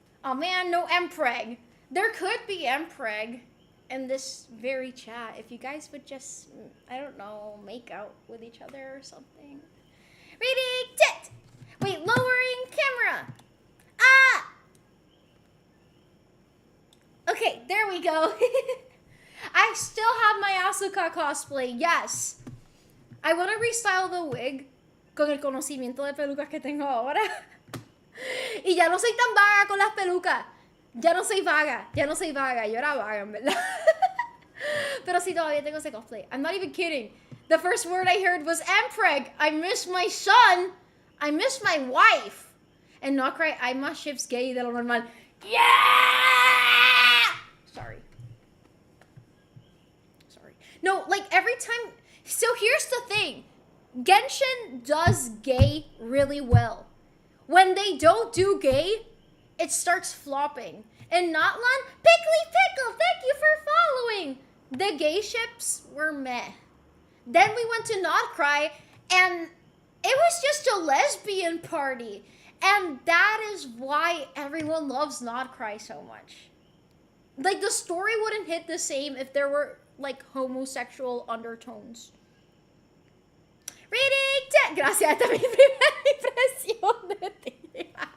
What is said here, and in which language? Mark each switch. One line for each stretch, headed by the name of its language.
English: Oh man, no Mpreg. There could be Mpreg in this very chat if you guys would just, I don't know, make out with each other or something. Reading tit! Wait, lowering camera. Ah! Okay, there we go. I still have my Asuka cosplay, yes. I want to restyle the wig
Spanish: con el conocimiento de pelucas que tengo ahora. Y ya no soy tan vaga con las pelucas. Ya no soy vaga. Yo era vaga, en verdad. Pero sí, todavía tengo ese cosplay.
English: I'm not even kidding. The first word I heard was Mpreg. I miss my son. I miss my wife. And not cry,
Spanish: hay más ships gay de lo normal.
English: Yeah! Sorry. No, like every time. So here's the thing. Genshin does gay really well. When they don't do gay, it starts flopping. And Notlan, Pickly Pickle, thank you for following. The gay ships were meh. Then we went to Not Cry, and it was just a lesbian party. And that is why everyone loves Not Cry so much. Like, the story wouldn't hit the same if there were, like, homosexual undertones. Reading chat.
Spanish: Gracias, esta es mi primera impresión de ti.